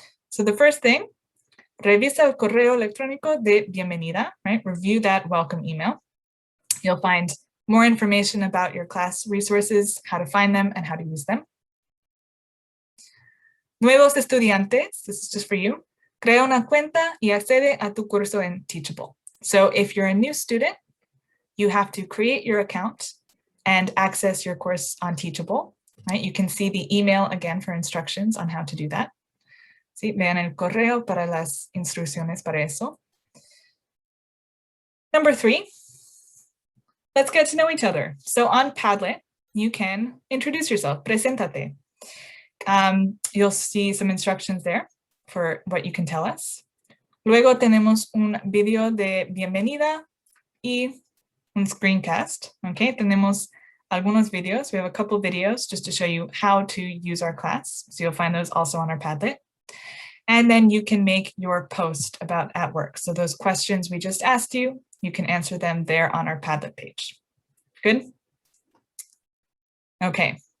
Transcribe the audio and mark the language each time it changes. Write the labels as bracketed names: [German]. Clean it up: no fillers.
[English] So the first thing, [Spanish] revisa el correo electrónico de bienvenida, [English] right? Review that welcome email. You'll find more information about your class resources, how to find them and how to use them. [Spanish] Nuevos estudiantes, [English] this is just for you. [Spanish] Crea una cuenta y accede a tu curso en Teachable. [English] So if you're a new student, you have to create your account and access your course on Teachable, right? You can see the email again for instructions on how to do that. [Spanish] Sí, vean el correo para las instrucciones para eso. [English] Number 3, let's get to know each other. So on Padlet, you can introduce yourself, [Spanish] preséntate. [English] You'll see some instructions there for what you can tell us. [Spanish] Luego tenemos un video de bienvenida y un screencast. Okay, tenemos algunos videos. [English] We have a couple videos just to show you how to use our class. So you'll find those also on our Padlet. And then you can make your post about at work. So those questions we just asked you, you can answer them there on our Padlet page. Good? Okay.